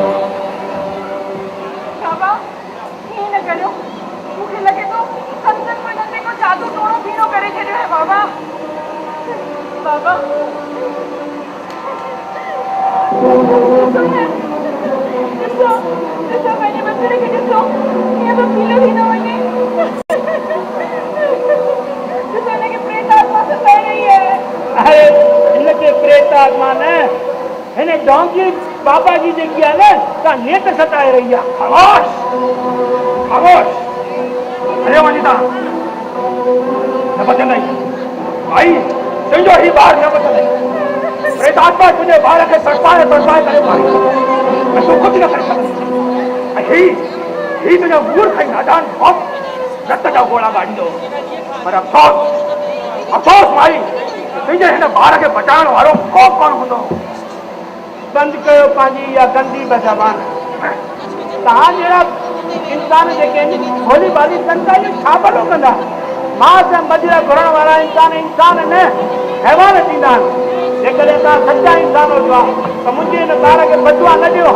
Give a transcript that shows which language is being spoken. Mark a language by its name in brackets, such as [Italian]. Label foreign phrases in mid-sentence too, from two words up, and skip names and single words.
[Sindhi] बाबा हीअं न करियो, मूंखे लॻे थो संतनि में नंढे को जादू टोड़ो भीड़ो करे छॾियो आहे। बाबा बाबा ॾिसो पंहिंजे बचड़े खे ॾिसो, हीअं तो पीलो थी न वञे। ॾिसो हिनखे प्रेत आत्मा सताए रही है। अरे हिनखे प्रेत आत्मा न, हिन डोंकी बाबा जी जेकी आहे न सा नेत सताए रही आहे। खामोश खामोश, हलियो वञी तव्हां। न बचंदई भाई, तुंहिंजो ही ॿार न बचंदई। प्रेत आत्मा तुंहिंजे ॿार खे तड़पाए करे मारी, तूं कुझु न करे सघंदी। ऐं ही तुंहिंजो मूर्ख ऐं नादान बाप रत जा गोला ॻाड़ींदो। पर अफ़सोस माई, तुंहिंजे हिन ॿार खे बचाइण वारो को कोन हूंदो। बंदि कयो पंहिंजी इहा गंदी ज़बान। तव्हां जहिड़ा इंसान जेके आहिनि भोली भाली संता जो छा भलो कंदा। मांस ऐं मदिरा घुरण वारा इंसान न हैवान थींदा आहिनि। जेकॾहिं तव्हां सचा इंसान हुजो त मुंहिंजे हिन ॿार खे बदुआ न ॾियो।